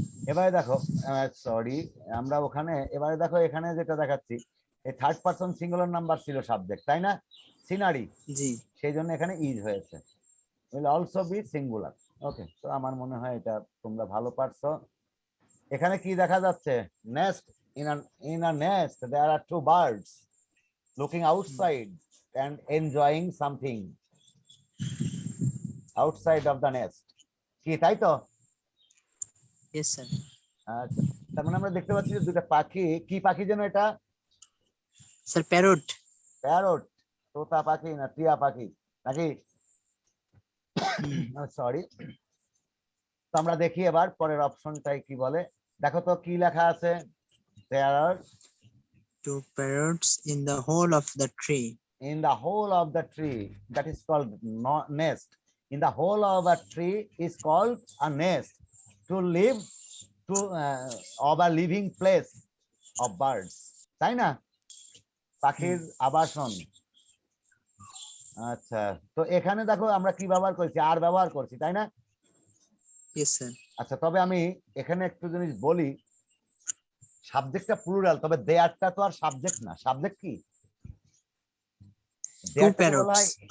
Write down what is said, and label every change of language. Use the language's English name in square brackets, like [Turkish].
[Bangla] এবারে দেখো, সরি, আমরা ওখানে এবারে দেখো এখানে যেটা দেখাচ্ছি, এই থার্ড পারসন সিঙ্গুলার নাম্বার ছিল সাবজেক্ট, তাই না, সিনারি, জি। সেই জন্য এখানে ইজ হয়েছে, উইল অলসো বি সিঙ্গুলার। ওকে, তো আমার মনে হয় এটা তোমরা ভালো পারছো। এখানে কি দেখা যাচ্ছে? [English] Nest, in a nest there are two birds looking outside and enjoying something outside of the nest। [Bangla] কি তাই তো? [English] Yes, sir. [Bangla] আচ্ছা, তার মানে আমরা দেখতে পাচ্ছি যে দুটো পাখি, কি পাখি যেন এটা? [English] Sir, parrot. [Bangla] প্যারট, তোতা পাখি না টিয়া পাখি নাকি? [English] Sorry. [Bangla] তো আমরা দেখি এবার পরের অপশনটাই কি বলে, দেখো তো কি লেখা আছে। [English] There are Two parrots in the hole of the tree. in the hole of the tree, that is called nest. In the hole of a tree is called a nest, to live, to of a living place of birds, তাই না, পাখির আবাসন। [Bangla] আচ্ছা, তো এখানে দেখো আমরা কি ব্যবহার করছি, আর ব্যবহার করছি, তাই না? [English] Yes, sir. [Bangla] আচ্ছা, তবে আমি এখানে একটু জিনিস বলি, সাবজেক্টটা প্লুরাল, তবে দেয়ারটা তো আর সাবজেক্ট না। সাবজেক্ট কি? [English] Two parrots.